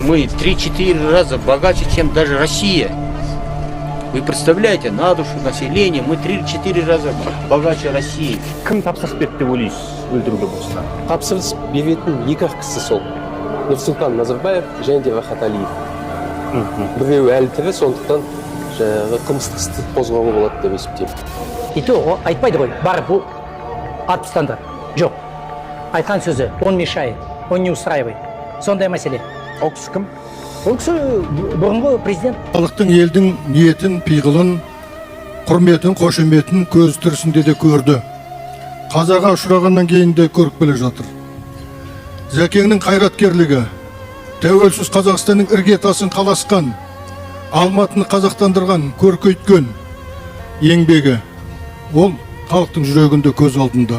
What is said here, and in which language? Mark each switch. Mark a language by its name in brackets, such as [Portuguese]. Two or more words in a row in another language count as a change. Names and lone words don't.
[Russian] Мы 3-4 раза богаче, чем даже Россия. Вы представляете, на душу населения мы 3-4 раза богаче России. [Kazakh] Кім тапсырыс берді деп ойлайсыз өлтіруге болса? Тапсырыс беретін екі-ақ кісі сол. Нұрсұлтан Назарбаев және де Рахат Алиев. Біреуі әлі тірі, сондықтан жаңағы қылмыстық істі қозғауға болады деп есептеймін. И то айтпайды ғой, барып атып тастаңдар. Жоқ. Айтқан сөзі, [Russian] он мешает, он не устраивает. [Kazakh] Сондай мәселе. Ол кісі кім? Ол кісі бұрынғы президент. Халықтың елдің ниетін, пиғылын, құрметін, қошеметін көз тірісінде де көрді. Қазаға ұшырағаннан кейін де көріп келе жатыр. Зәкеңнің қайраткерлігі, тәуелсіз Қазақстанның іргетасын қаласқан, Алматыны қазақтандырған, көркейткен еңбегі, ол халықтың жүрегінде көз алдында.